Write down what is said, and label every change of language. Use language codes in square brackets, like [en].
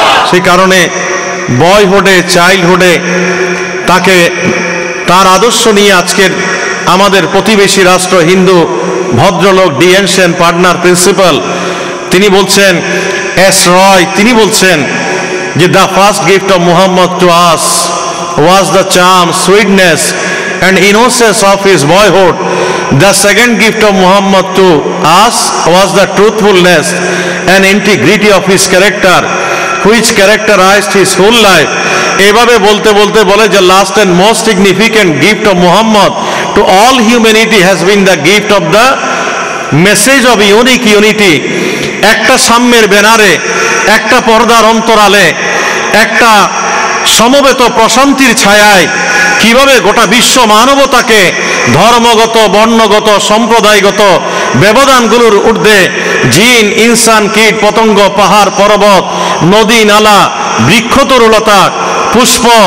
[bn] সেই কারণে বয়হুডে, চাইল্ডহুডে তাকে তার আদর্শ নিয়ে আজকের আমাদের প্রতিবেশী রাষ্ট্র হিন্দু ভদ্রলোক ডিএনসেন পার্টনার প্রিন্সিপাল তিনি বলছেন, এস রয় তিনি বলছেন যে [en] The first gift of Muhammad to us was the charm, sweetness and innocence of his boyhood. The second gift of Muhammad to us was the truthfulness and integrity of his character, which characterized his whole life. [bn] এভাবে বলতে বলতে বলে যে [en] last and most significant gift of Muhammad to all humanity has been the gift of the message of unique unity. [bn] একটা সাম্যের ব্যানারে, একটা পর্দার অন্তরালে, একটা সমবেত প্রশান্তির ছায়ায় কিভাবে গোটা বিশ্ব মানবতাকে ধর্মগত, বর্ণগত, সম্প্রদায়গত ব্যবধানগুলোর ঊর্ধ্বে জিন, ইনসান, কীট, পতঙ্গ, পাহাড়, পর্বত, নদী, নালা, বৃক্ষতরুলতা, পুষ্প,